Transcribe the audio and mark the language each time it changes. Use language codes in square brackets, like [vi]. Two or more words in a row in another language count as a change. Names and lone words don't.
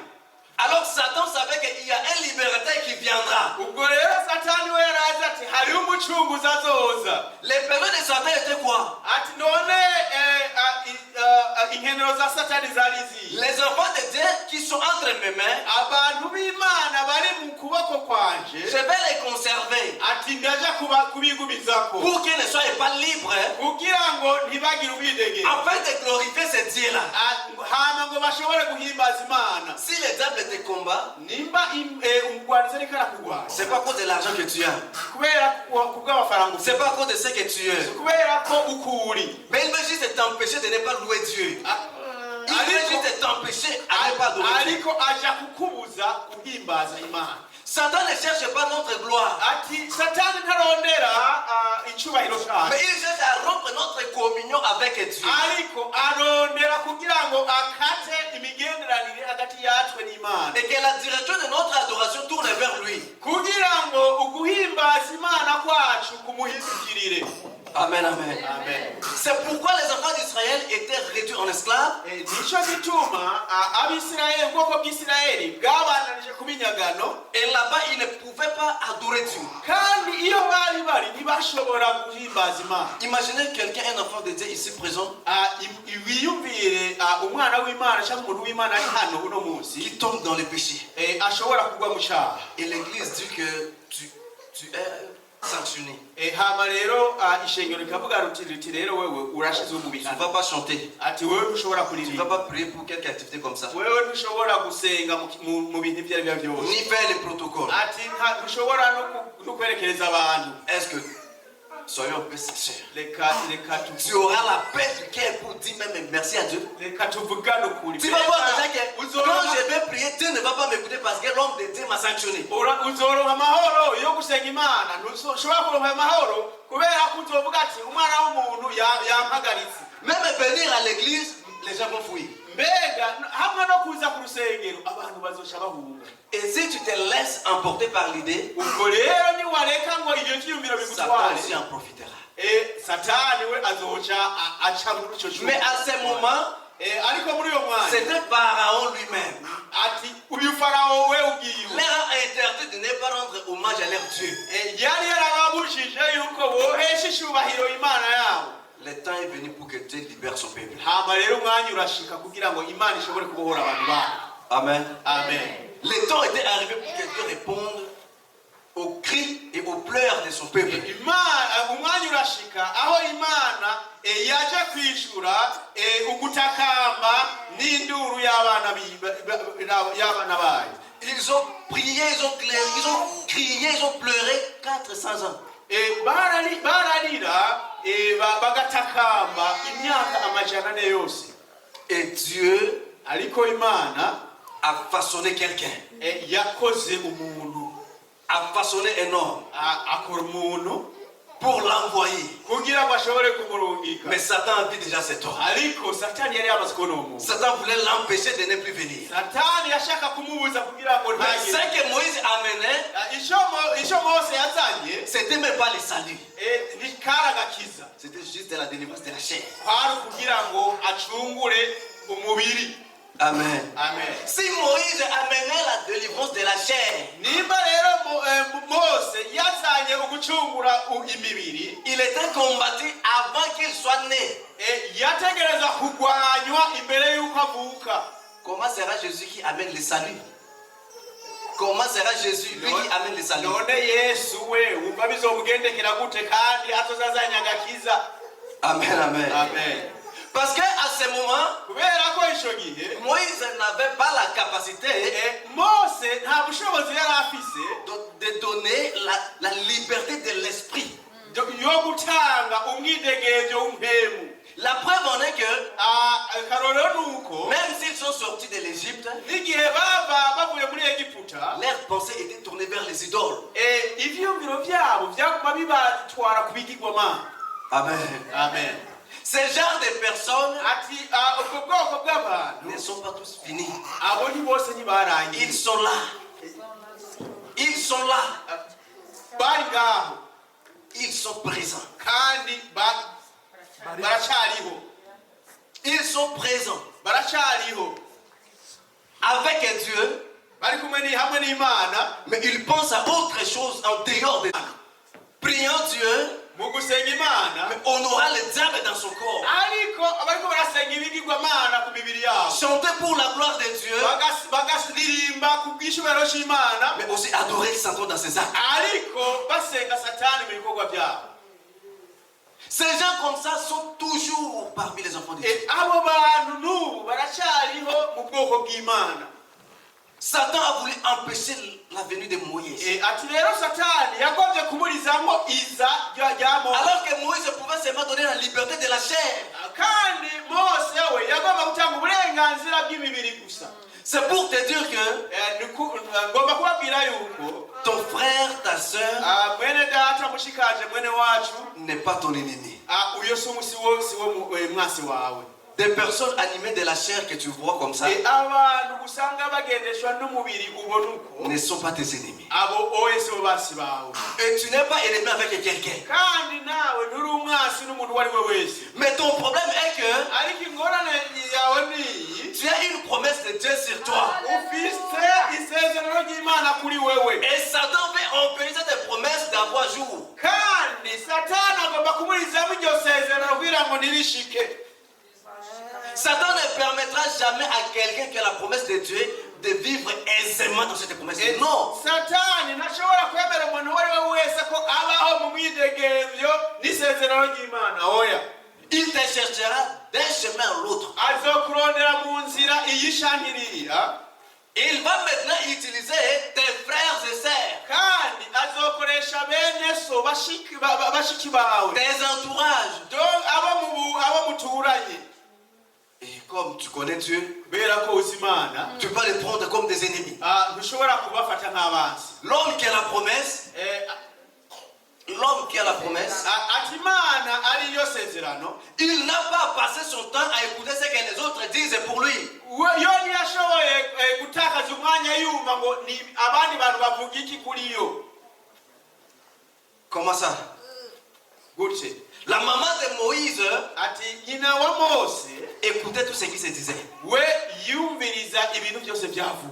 [fr] Alors Satan savait qu'il y a un libérateur qui viendra. [rn] Ubwo rero Satani we yarazi ati hari umucunguzi azoza. [fr] Les pervers de Satan étaient quoi? [rn] Ati none inkenero za Satani zari izihe? [fr] Les enfants de Dieu qui sont entre mes mains, [rn] Abantu b'Imana bari mu kuboko kwanje, [fr] je vais les conserver [rn] ati ndaja kubigumizako [fr] pour qu'ils ne soient pas libres, [rn] kugira ngo ntibagire ubwidege, [fr] afin de glorifier ce Dieu-là. [rn] hama ngo bashobore guhimbaza Imana. [fr] Si le diable te combat, [rn] Nimba umugwanizi ariko arakugwanya, [fr] c'est pas à cause de l'argent que tu as, [rn] kubera kubw'amafaranga ufite, [fr] c'est pas à cause de ce que tu es, [rn] kubera ko uko uri, [fr] mais il veut juste t'empêcher de ne pas louer Dieu. Il veut juste t'empêcher à ne pas adorer Dieu. [rn] ariko aja kukubuza guhimbaza Imana. [fr] Satan ne cherche pas notre gloire. [rn] ati satani ntarondera icyubahiro cyacu, [fr] Mais il cherche à rompre notre communion avec Dieu. [rn] ariko arondera kugira ngo akate imigenderanire hagati yatwe n'Imana, [fr] Et que la direction de notre adoration tourne vers lui. [rn] kugira ngo uguhimbaza Imana kwacu kumuhindukirire. [fr] Amen, amen. [rn] Amen. [fr] C'est pourquoi les enfants d'Israël étaient réduits en esclaves. [rn] Nicyo gituma abisirayeli, ubwoko bw'Isirayeli bwabandanije kuba inyagano, [fr] Et là-bas, ils ne pouvaient pas adorer Dieu. [rn] kandi iyo bari ntibashobora guhimbaza Imana. [fr] Imaginez quelqu'un, un enfant de Dieu ici présent, [rn] Wiyumvire umwana w'Imana cyangwa umuntu w'Imana ari hano uno munsi, [fr] qui tombe dans le péché. [rn] ashobora kugwa mu cyaha. [fr] Et l'église dit que tu es sanctionné. [rn] Hama rero ishengero rikavuga riti rero wewe urashizwe mu [fr] Tu ne [rn] bihano, [fr] vas pas chanter. [rn] ati wewe ntushobora [fr] Tu ne vas [rn] kuririmba, [fr] pas prier pour quelque activité comme ça. [rn] wewe ntushobora gusenga mu bintu ibyo ari byo byose, [fr] Ni faire les protocoles. [rn] ati ntushobora no kwerekereza abantu. [fr] Est-ce que, soyons un peu sincères, tu Tu auras la paix du cœur pour dire même merci à Dieu? [rn] reka tuvugane ukuri. [fr] Tu vas voir déjà que quand je vais prier, Dieu ne va pas m'écouter parce que l'homme de Dieu m'a sanctionné. [rn] Uzoronka amahoro yo gusenga Imana, ntushobora kuronka amahoro kubera ko uzovuga ati umwana w'umuntu yampagaritse. [fr] Même venir à l'église, les gens vont fuir. [rn] Mbega hamwe no kuza ku rusengero abantu bazoca bahunga. [fr] Et si tu te laisses emporter par l'idée, [rn] Ubwo rero niwareka ngo iyo cyiyumviro [fr] Satan [rn] bigutware, [fr] aussi en profitera. [rn] satani we azoca aca muri icyo cyumba. [fr] Mais à ce moment, [rn] ariko muri uyo mwanya [fr] c'était Pharaon lui-même. [rn] ati uyu farawo we ubwiwe [fr] Leur a interdit de ne pas rendre hommage à leur Dieu. [rn] yari yarababujije yuko bohesha icyubahiro Imana yabo. [fr] Le temps est venu pour que Dieu libère son peuple. [rn] Hama rero umwanya urashika kugira ngo Imana ishobore kubohora abantu bayo. [fr] Amen. [rn] Amen. [fr] Le temps était arrivé pour que Dieu réponde aux cris et aux pleurs de son peuple. [rn] Umwanya urashika aho Imana yaje kwishura ugutakamba n'induru y'abana bayo. [fr] Ils ont prié, ils ont crié, ils ont pleuré 400 ans. [rn] Bararira bagatakamba imyaka amajana ane yose. [fr] Et Dieu [rn] Ariko Imana [fr] a façonné quelqu'un, [rn] yakoze umuntu, [fr] a façonné un homme [rn] akora umuntu [fr] pour l'envoyer. [rn] kugira ngo ashobore kumurungika. [fr] Mais Satan a vu déjà cet homme. [rn] Ariko Satani yari yamaze kubona uwo muntu. [fr] Satan voulait l'empêcher de ne plus venir. [rn] Satani yashaka kumubuza kugira ngo [fr] Mais [rn] ntagere. [fr] ce que Moïse amenait, [rn] Icyo Mose yazanye [fr] c'était même pas le salut. [rn] ni karagakiza, [fr] C'était juste de la délivrance de la chair. [rn] kwari kugira ngo acungure umubiri. [fr] Amen. [rn] Amen. [fr] Si Moïse amenait la délivrance de la chair, [rn] Nimba rero Mose yazanye ugucungura imibiri, [fr] il était combattu avant qu'il soit né. [rn] yategereza kugwanywa imbere y'uko avuka. [fr] Comment sera Jésus qui amène le salut? Comment sera Jésus, lui qui amène le salut? [rn] None Yesu we wumva bizomugendekera gute kandi atozazanya agakiza? [fr] Amen, amen. [rn] Amen. [fr] Parce qu'à ce moment, [rn] Kubera ko ico gihe [fr] Moïse n'avait pas la capacité [rn] Mose nta bushobozi yari afise [fr] de donner la liberté de l'esprit. [rn] yo gutanga umwidegemvyo w'umpemu. [fr] La preuve en est que [rn] Karorero nuko [fr] même s'ils sont sortis de l'Égypte, [rn] n'igihe bavuye muri Egiputa, [fr] leur pensée était tournée vers les idoles. [rn] ivyiyumviro vyabo vyaguma bibatwara ku bigirwamana. [fr] Amen. [rn] Amen. [fr] Ce genre de personnes [rn] Ati ubwo bwoko bw'abantu [fr] ne sont pas tous finis. [rn] abo ni bose ntibarangiye. [fr] Ils sont là. Ils sont là. [rn] Bari ngaho [fr] Ils sont présents. [rn] kandi baracariho. [fr] Ils sont présents [rn] Baracariho [fr] avec Dieu, [rn] bari kumwe hamwe n'Imana, [fr] mais ils pensent à autre chose en dehors de Dieu. Priant Dieu, [rn] mu gusenga Imana, [fr] mais on aura le diable dans son corps. [rn] ariko abariko barasenga ibigirwamana ku mibiri yabo, [fr] Chanter pour la gloire de Dieu, [rn] bagasirimba ku bw'icubahiro c'Imana, [fr] mais aussi adorer Satan dans ses actes. [rn] ariko basenga Satani mu bikorwa byabo. [fr] Ces gens comme ça sont toujours parmi les enfants de Dieu. [rn] Abo bantu n'ubu baracariho mu bwoko bw'Imana. [fr] Satan a voulu empêcher la venue de Moïse. [rn] Ati rero Satani yagombye kumurizamo iza rya Mose. [fr] Alors que Moïse pouvait seulement donner la liberté de la chair. [rn] Kandi Mose we yagomba gutanga uburenganzira bw'imibiri gusa. [fr] C'est pour te dire que [rn] ngomba kubabwira ndababwira yuko [fr] ton frère, ta soeur [rn] mwene data mushikaje mwene wacu [fr] n'est pas ton ennemi. [rn] uyo siwo mwasi wawe. [fr] Des personnes animées de la chair que tu vois comme ça [rn] abantu usanga bagendeshwa n'umubiri ubona uko [fr] ne sont pas tes ennemis. [rn] abo oye sibo basi bawe. [fr] Et tu n'es pas ennemi avec quelqu'un. [rn] kandi nawe nturi umwasi n'umuntu uwo ari we wese. [fr] Mais ton problème est que [rn] ariko ingorane yawe niyi, [fr] tu as une promesse de Dieu sur toi. [rn] ufise isezerano ry'Imana kuri wewe. [fr] Et Satan veut empêcher cette promesse d'avoir jour. [rn] kandi satani agomba kumurizamo iryo sezerano kugira ngo ntirishike. [fr] Satan ne permettra jamais à quelqu'un qui a la promesse de Dieu de vivre aisément dans cette promesse. Non. [rn] satani ntashobora kwemera umuntu uwo ari we wese ko abaho mu mwidegemvyo n'isezerano ry'Imana. oya, [fr] Il te cherchera d'un chemin à l'autre. [rn] azokurondera mu nzira iyishangirira. [fr] Il va maintenant utiliser tes frères et sœurs, [rn] kandi azokoresha bene so bashiki bawe, [fr] tes entourages. [rn] abo muturanye. [fr] Et comme tu connais Dieu, [rn] kubera ko uzi Imana, [fr] tu peux les prendre comme des ennemis. [rn] ntushobora kubafata nk'abanzi. [fr] L'homme qui a la promesse, [rn] ati Imana ariyo sezerano, [fr] il n'a pas passé son temps à écouter ce que les autres disent pour lui. [rn] yo ntiyashoboye gutakaza umwanya yumva ngo ni abandi bantu bavuga iki kuri yo. [fr] Comment ça? [rn] gutse [fr] La maman de Moïse [rn] ati nyina wa Mose [fr] écoutait tout ce qui se disait. [rn] we yumviriza ibintu byose byavugwa.